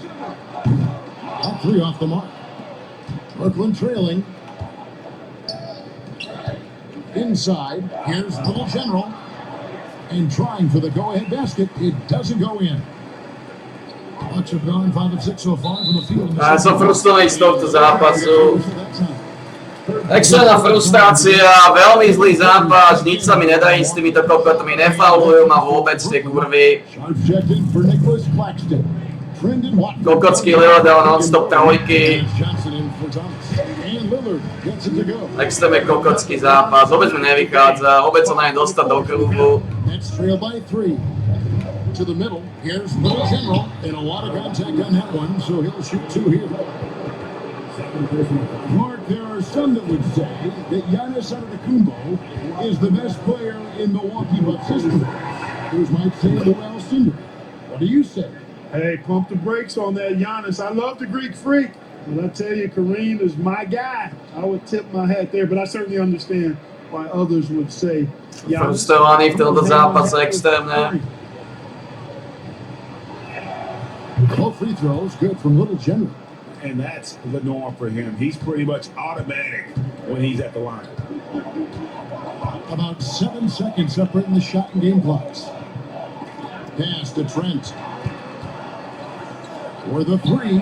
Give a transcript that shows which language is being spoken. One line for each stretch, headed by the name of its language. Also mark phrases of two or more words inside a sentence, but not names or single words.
English: Up 3 off the mark. Brooklyn trailing. Inside, here's Little General. And trying for the go-ahead basket. It doesn't go in. Bucks have gone 5 of 6 so far from the field.
Slovak: Som frustrovaný z tohto zápasu. Extrémna frustrácia, veľmi zlý zápas, nič sa mi nedarí s týmito kokotmi, nefaulujú ma vôbec tie kurvy. Kokotský Lillard dal non-stop trojky. Extrémne kokotský zápas, vôbec mi nevychádza, vôbec sa na ne dostať do kruhu.
English: To the middle, here's Little General, and a lot of contact on that one, so he'll shoot 2 here. Mark, there are some that would say that Giannis Antetokounmpo is the best player in Milwaukee Bucks history. Others might say Joel Cinder. What do you say? Hey, pump the brakes on that Giannis. I love the Greek Freak. But I tell you, Kareem is my guy. I would tip my hat there, but I certainly understand why others would say Giannis.
Slovak: Frustrovaný v tomto zápase extrémne.
English: Both free throws good from Little General. And that's the norm for him. He's pretty much automatic when he's at the line. About 7 seconds separating the shot and game clocks. Pass to Trent. For the 3.